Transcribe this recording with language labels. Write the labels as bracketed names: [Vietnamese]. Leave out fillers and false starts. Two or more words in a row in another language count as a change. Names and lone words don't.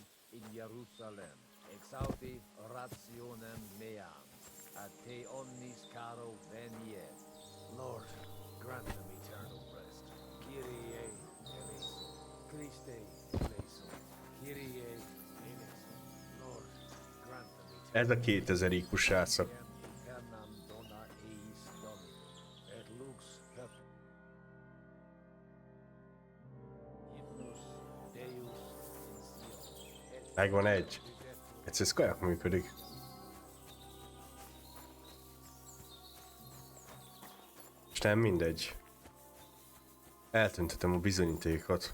[Latin] in Jerusalem, exaudi rationem meam, ad te omnis caro venie. [English] Lord, grant them eternal rest. [Greek] Κύριε ἐλέησον, Χριστὲ ἐλέησον, Κύριε ἐλέησον. [English] Lord, grant them eternal rest. [Hungarian] Ez a 2000 IQ srácok. [Latin] Eternam dona eis Domini, et lux perpetua. [Hungarian] Megvan egy. Ez kajak működik. És nem mindegy. Eltüntetem a bizonyítékot.